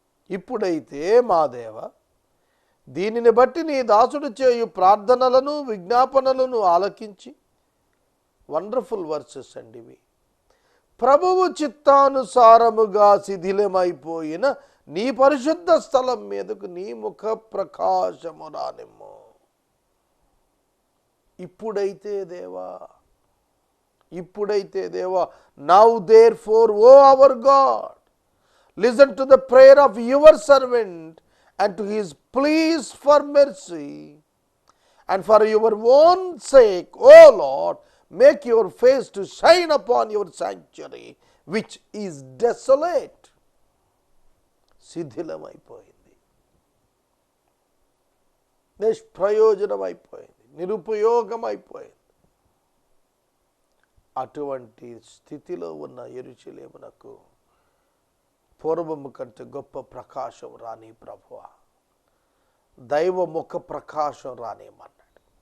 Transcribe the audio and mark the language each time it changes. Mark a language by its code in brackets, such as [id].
[te] ఇప్పుడైతే మా దేవ, దీనిని బట్టి నీ దాసుడు చేయు ప్రార్థనలను విజ్ఞాపనలను ఆలకించి, వండర్ఫుల్ వర్సెస్ అండి ఇవి, ప్రభువు చిత్తానుసారముగా శిథిలమైపోయిన నీ పరిశుద్ధ స్థలం మీదకు నీ ముఖ ప్రకాశము రానిమ్ము. ఇప్పుడైతే దేవా, ఇప్పుడైతే దేవా, [en] Now therefore O our God, listen to the prayer of your servant and to his pleas for mercy, and for your own sake, O Lord, make your face to shine upon your sanctuary, which is desolate. [te] శిథిలమైపోయింది, నిష్ప్రయోజనమైపోయింది, నిరుపయోగమైపోయింది. అటువంటి స్థితిలో ఉన్న యెరూషలేమునకు పూర్వము కంటే గొప్ప ప్రకాశం రాని ప్రభువా, దైవ ముఖ ప్రకాశం రానిమన్నాడు.